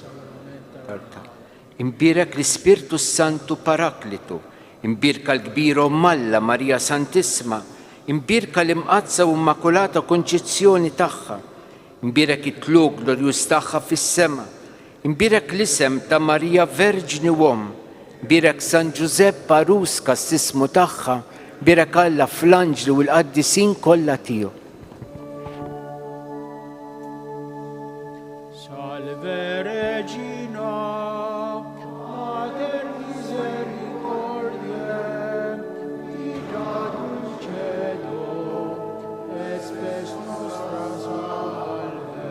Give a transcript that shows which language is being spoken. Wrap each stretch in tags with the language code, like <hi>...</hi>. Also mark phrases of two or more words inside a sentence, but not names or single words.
<mt>imbierek l-Ispirtu Santu Paraklitu, imbierek l-kbir Alla Marija Santissima, imbierka l-imqazza u immakulata konċezzjoni tagħha, imbierek it-tlug glorjuż tagħha fis-sema, imbierek l-isem ta' Marija Verġni Uomm, imbierek San Giuseppe Arus kas-sismu tagħha, imbierek Alla fl-anġli u l-qaddisin kollha tiegħu.</mt> <la>Salve Regina, Mater Misericordiae, vita dulcedo, et spes nostra salve.</la>